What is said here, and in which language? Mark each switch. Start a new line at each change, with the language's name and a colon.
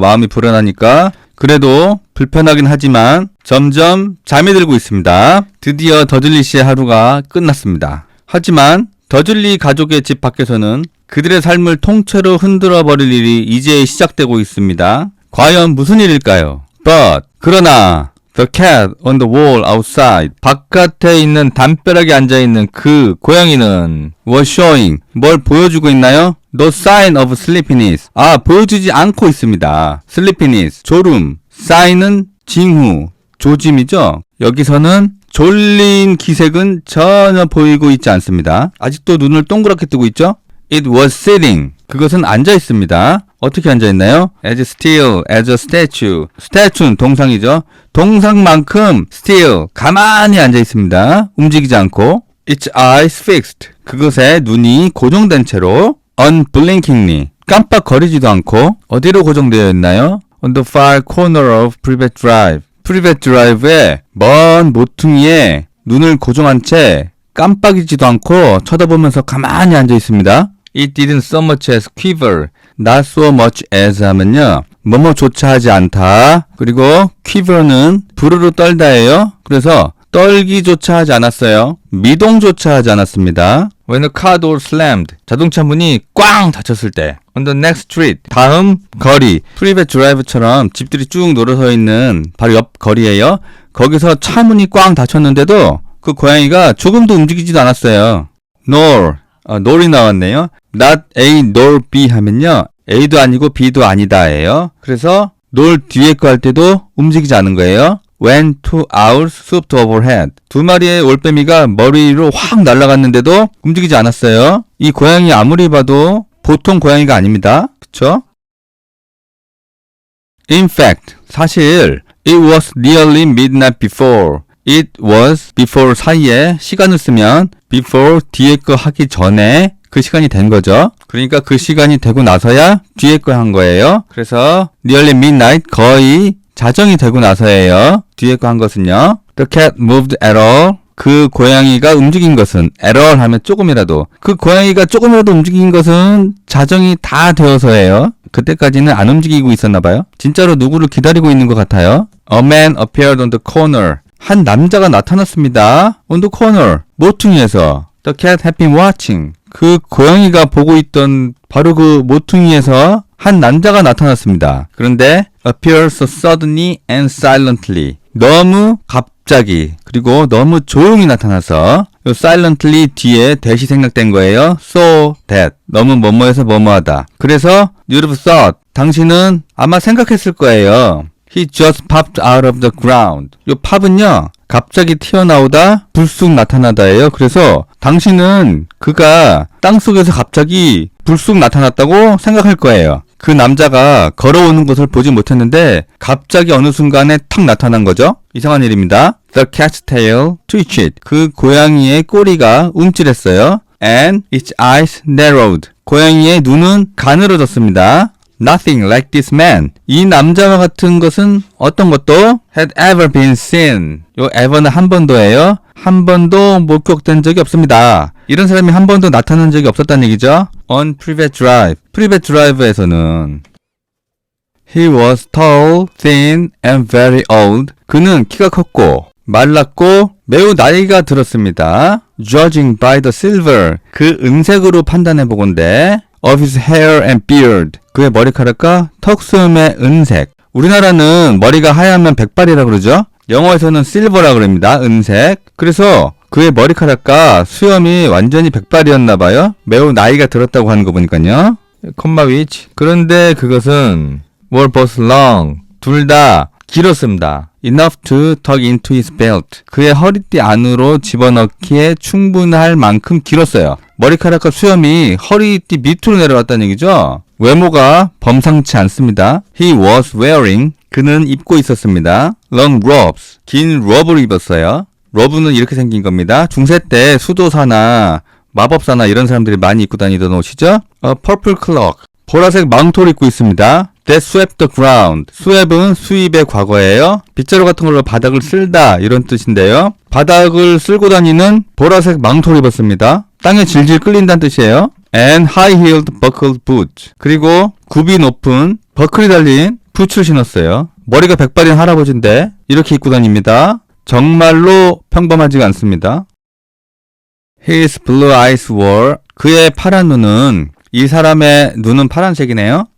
Korean: 마음이 불안하니까. 그래도 불편하긴 하지만 점점 잠이 들고 있습니다. 드디어 더즐리 씨의 하루가 끝났습니다. 하지만 더즐리 가족의 집 밖에서는 그들의 삶을 통째로 흔들어 버릴 일이 이제 시작되고 있습니다. 과연 무슨 일일까요?
English: But,
Korean: 그러나
English: The cat on the wall outside.
Korean: 바깥에 있는 담벼락에 앉아있는 그 고양이는
English: was showing.
Korean: 뭘 보여주고 있나요?
English: No sign of sleepiness.
Korean: 아, 보여주지 않고 있습니다. sleepiness, 졸음. sign은 징후, 조짐이죠. 여기서는 졸린 기색은 전혀 보이고 있지 않습니다. 아직도 눈을 동그랗게 뜨고 있죠?
English: It was sitting.
Korean: 그것은 앉아 있습니다. 어떻게 앉아 있나요?
English: As still as a statue.
Korean: statue는 동상이죠. 동상만큼 still, 가만히 앉아 있습니다. 움직이지 않고.
English: Its eyes fixed.
Korean: 그것의 눈이 고정된 채로 unblinkingly. 깜빡거리지도 않고 어디로 고정되어 있나요?
English: On the far corner of Privet Drive.
Korean: Privet Drive의 먼 모퉁이에 눈을 고정한 채 깜빡이지도 않고 쳐다보면서 가만히 앉아 있습니다.
English: It didn't so much as quiver. Not so much as 하면요.
Korean: 뭐뭐조차 하지 않다. 그리고 quiver는 부르르 떨다예요. 그래서 떨기조차 하지 않았어요. 미동조차 하지 않았습니다.
English: When a car door slammed.
Korean: 자동차 문이 꽝 닫혔을 때.
English: On the next street.
Korean: 다음 거리. 프리벳 드라이브처럼 집들이 쭉 놀아서 있는 바로 옆 거리예요. 거기서 차 문이 꽝 닫혔는데도 그 고양이가 조금도 움직이지도 않았어요. nor이 나왔네요. not A nor B 하면요. A도 아니고 B도 아니다예요. 그래서 nor 뒤에 거 할 때도 움직이지 않은 거예요.
English: When 2 owls swooped overhead.
Korean: 두 마리의 올빼미가 머리로 확 날아갔는데도 움직이지 않았어요. 이 고양이 아무리 봐도 보통 고양이가 아닙니다. 그쵸?
English: In fact, 사실 it was nearly midnight before. It was before
Korean: 사이에 시간을 쓰면 before 뒤에 거 하기 전에 그 시간이 된 거죠. 그러니까 그 시간이 되고 나서야 뒤에 거 한 거예요. 그래서
English: nearly midnight
Korean: 거의 자정이 되고 나서예요. 뒤에 거 한 것은요.
English: The cat moved at all.
Korean: 그 고양이가 움직인 것은 at all 하면 조금이라도. 그 고양이가 조금이라도 움직인 것은 자정이 다 되어서예요. 그때까지는 안 움직이고 있었나 봐요. 진짜로 누구를 기다리고 있는 것 같아요.
English: A man appeared on the corner.
Korean: 한 남자가 나타났습니다.
English: On the corner. 모퉁이에서. The cat had been watching.
Korean: 그 고양이가 보고 있던 바로 그 모퉁이에서 한 남자가 나타났습니다.
English: 그런데 appeared so suddenly and silently.
Korean: 너무 갑자기 그리고 너무 조용히 나타나서 요 silently 뒤에 that이 생략된 거예요.
English: So that.
Korean: 너무 뭐뭐해서 뭐뭐하다.
English: 그래서 you'd have thought.
Korean: 당신은 아마 생각했을 거예요.
English: He just popped out of the ground.
Korean: 요 팝은요. 갑자기 튀어나오다 불쑥 나타나다예요. 그래서 당신은 그가 땅속에서 갑자기 불쑥 나타났다고 생각할 거예요. 그 남자가 걸어오는 것을 보지 못했는데 갑자기 어느 순간에 탁 나타난 거죠. 이상한 일입니다.
English: The cat's tail twitched.
Korean: 그 고양이의 꼬리가 움찔했어요.
English: And its eyes narrowed.
Korean: 고양이의 눈은 가늘어졌습니다.
English: Nothing like this man.
Korean: 이 남자와 같은 것은 어떤 것도
English: had ever been seen.
Korean: 요 ever는 한 번도예요. 한 번도 목격된 적이 없습니다. 이런 사람이 한 번도 나타난 적이 없었다는 얘기죠.
English: On Privet Drive. Privet Drive에서는 He was tall, thin, and very old.
Korean: 그는 키가 컸고 말랐고 매우 나이가 들었습니다.
English: Judging by the silver.
Korean: 그 은색으로 판단해 보건대
English: of his hair and beard.
Korean: 그의 머리카락과 턱수염의 은색. 우리나라는 머리가 하얗면 백발이라 그러죠. 영어에서는 실버라 그럽니다. 은색. 그래서 그의 머리카락과 수염이 완전히 백발이었나 봐요. 매우 나이가 들었다고 하는 거 보니까요. 콤마 위치. 그런데 그것은
English: were both long.
Korean: 둘 다 길었습니다.
English: Enough to tuck into his belt.
Korean: 그의 허리띠 안으로 집어넣기에 충분할 만큼 길었어요. 머리카락과 수염이 허리띠 밑으로 내려왔다는 얘기죠. 외모가 범상치 않습니다.
English: He was wearing.
Korean: 그는 입고 있었습니다.
English: long robes.
Korean: 긴 rob를 입었어요. 로브는 이렇게 생긴 겁니다. 중세 때 수도사나 마법사나 이런 사람들이 많이 입고 다니던 옷이죠.
English: purple cloak.
Korean: 보라색 망토를 입고 있습니다.
English: That swept the ground.
Korean: sweep은 수입의 과거예요. 빗자루 같은 걸로 바닥을 쓸다 이런 뜻인데요. 바닥을 쓸고 다니는 보라색 망토를 입었습니다. 땅에 질질 끌린다는 뜻이에요.
English: And high-heeled buckled boots.
Korean: 그리고 굽이 높은 버클이 달린 부츠를 신었어요. 머리가 백발인 할아버지인데 이렇게 입고 다닙니다. 정말로 평범하지가 않습니다.
English: His blue eyes were.
Korean: 그의 파란 눈은 이 사람의 눈은 파란색이네요.